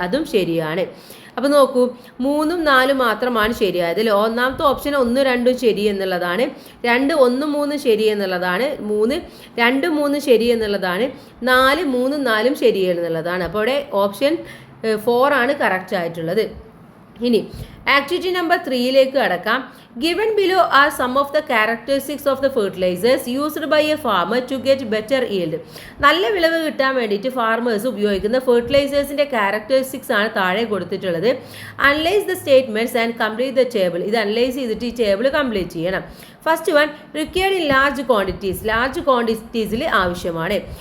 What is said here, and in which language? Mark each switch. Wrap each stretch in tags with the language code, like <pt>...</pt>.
<ml>അതും ശരിയാണ്. അപ്പോൾ നോക്കൂ, 3ഉം 4ഉം മാത്രമാണ് ശരിയായത്. ഒന്നാമത്തെ ഓപ്ഷൻ 1, 2 ശരി എന്നുള്ളതാണ്. 2, 1, 3 ശരി എന്നുള്ളതാണ്. 3, 2, 3 ശരി എന്നുള്ളതാണ്. 4, 3, 4 ശരി എന്നുള്ളതാണ്. അപ്പോൾ ഇവിടെ ഓപ്ഷൻ 4 ആണ് കറക്റ്റ് ആയിട്ടുള്ളത്. ഇനി ആക്ടിവിറ്റി നമ്പർ 3ലേക്ക് കടക്കാം.</ml> <en>Given below are some of the characteristics of the fertilizers used by a farmer to get better yield.</en> <ml>നല്ല വിളവ് കിട്ടാൻ വേണ്ടിയിട്ട് ഫാർമേഴ്സ് ഉപയോഗിക്കുന്ന ഫെർട്ടിലൈസേഴ്സിൻ്റെ ക്യാരക്ടറിസ്റ്റിക്സ് ആണ് താഴെ കൊടുത്തിട്ടുള്ളത്.</ml> <en>Analyse the statements and complete the table.</en> <ml>ഇത് അനലൈസ് ചെയ്തിട്ട് ഈ ടേബിൾ കംപ്ലീറ്റ് ചെയ്യണം.</ml> <en>first one, required in large ക്വാണ്ടിറ്റീസിൽ</en> <ml>ആവശ്യമാണ്.</ml>